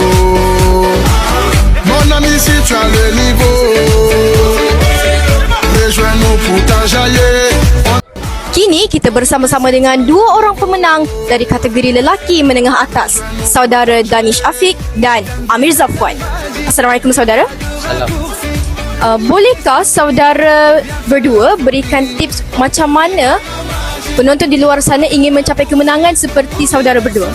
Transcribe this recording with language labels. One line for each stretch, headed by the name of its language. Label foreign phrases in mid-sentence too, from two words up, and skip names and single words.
French: Mon ami, si tu as le niveau, rejoins-nous pour t'enjailler.
Malay: Kini kita bersama-sama dengan dua orang pemenang dari kategori lelaki menengah atas, saudara Danish Afiq dan Amir Zafwan. Assalamualaikum saudara. Salam. Bolehkah saudara berdua berikan tips macam mana penonton di luar sana ingin mencapai kemenangan seperti saudara berdua?